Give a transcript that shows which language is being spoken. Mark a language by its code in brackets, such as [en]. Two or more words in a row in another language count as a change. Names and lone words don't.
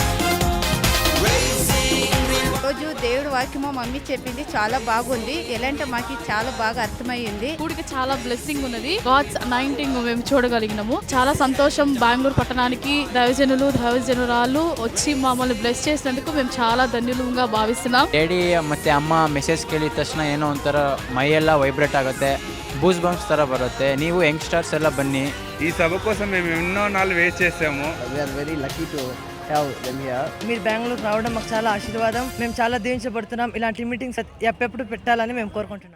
[te] రోజు దేవుడి వాక్యం మా మమ్మీ చెప్పింది చాలా బాగుంది. ఎలాంటి మాకు చాలా బాగా అర్థమయ్యింది. కూడికి చాలా బ్లెస్సింగ్ ఉన్నది. [en] God's anointing [te] మేము చూడగలిగినాము. చాలా సంతోషం. బెంగళూరు పట్టణానికి దైవజనులు దైవజనురాలు వచ్చి మమ్మల్ని బ్లెస్ చేసినందుకు మేము చాలా ಧನ್ಯలుగా ಭಾವಿస్తున్నాం. [kn] ಡ್ಯಾಡಿ ಮತ್ತೆ ಅಮ್ಮ ಮೆಸೇಜ್ ಕೇಳಿದ ತಕ್ಷಣ ಏನೋ ಒಂಥರ ಮೈಯೆಲ್ಲ ವೈಬ್ರೇಟ್ ಆಗುತ್ತೆ, ಬೂಸ್ ಬಂಪ್ಸ್ ಥರ ಬರುತ್ತೆ. ನೀವು ಯಂಗ್ಸ್ಟರ್ಸ್ ಎಲ್ಲ ಬನ್ನಿ. [te] ఈ సభ కోసం మేము ఎన్నో నాళ్ళు వెయిట్ చేసాము. [en] very lucky to have them here. [te] మీరు బెంగళూరు రావడం మాకు చాలా ఆశీర్వాదం. మేము చాలా దీవించబడుతున్నాం. ఇలాంటి మీటింగ్స్ ఎప్పుడు పెట్టాలని మేము కోరుకుంటున్నాం.